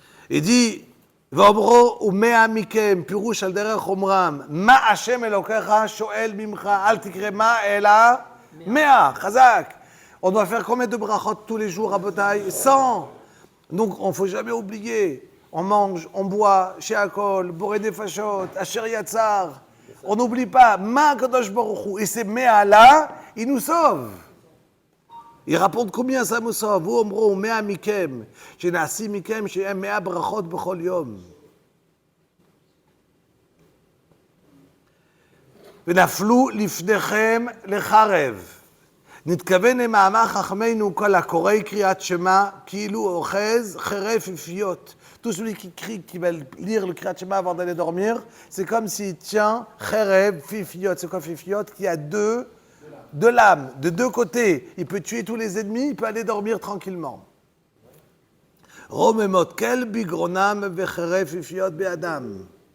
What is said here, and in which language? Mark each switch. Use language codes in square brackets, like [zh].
[he] Il dit, ואומרו ומאה מכם, פירוש על דרך אומרם, מה השם אלוקיך שואל ממך, אל תקרא מה, אלא 100, חזק. [fr] On doit faire combien de brachot tous les jours, Rabotai? 100. Donc, on ne faut jamais oublier. On mange, on boit, chez Akol, Boré des Fachot, Asher Yatzar. On n'oublie pas, Ma Kadosh Baruch Hu. Et ces 100 là, ils nous sauvent. Il rapporte combien ça me sauve? [he] Vous, omro, 100 mikem, שנעשי מכם שהם 100 ברכות בכל יום. ונפלו לפניכם לחרב. נתכוון למאמר חכמינו כל הקורא קריאת שמע, כאילו אוחז חרב פיפיות. [fr] Tout celui qui crie, qui va lire le Kriyat Shema avant d'aller dormir, c'est comme s'il tient Cherev, Fifiot. C'est quoi Fifiot? Qui a deux lames, de deux côtés. Il peut tuer tous les ennemis, il peut aller dormir tranquillement. [he] Romemot kel bigronam vecherev Fifiot be'adam.